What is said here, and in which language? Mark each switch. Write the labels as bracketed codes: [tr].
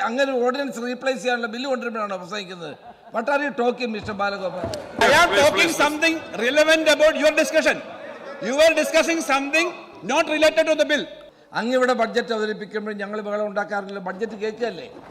[ml] അങ്ങനെ ordinance replace ചെയ്യാനുള്ള bill കൊണ്ടുവരുമ്പോഴാണോ പ്രസംഗിക്കുന്നത്? [en] What are you talking, Mr. Balagopal? I am talking something relevant about your discussion. You were discussing something not related to the bill. [ml] അങ്ങ് ഇവിടെ budget അവതരിപ്പിക്കുമ്പോൾ ഞങ്ങൾ ബഹളം ഉണ്ടാക്കാറില്ല. ബഡ്ജറ്റ് കേൾക്കുകയല്ലേ?